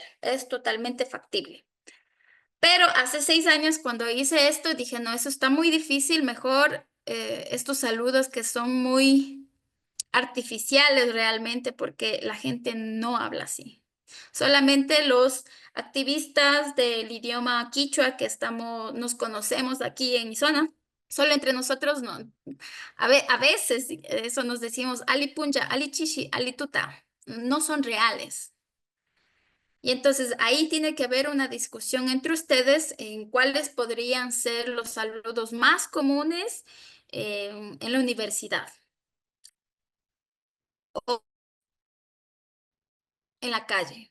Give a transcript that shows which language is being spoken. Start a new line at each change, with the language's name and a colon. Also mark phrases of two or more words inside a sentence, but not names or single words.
Spanish: Es totalmente factible. Pero hace 6 años cuando hice esto, dije, no, eso está muy difícil, mejor estos saludos que son muy artificiales realmente, porque la gente no habla así. Solamente los activistas del idioma quichua que nos conocemos aquí en mi zona, solo entre nosotros no. A veces eso nos decimos
Quechua: alipuncha, alichichi, alituta,
Spanish: no son reales. Y entonces ahí tiene que haber una discusión entre ustedes en cuáles podrían ser los saludos más comunes en la universidad o en la calle.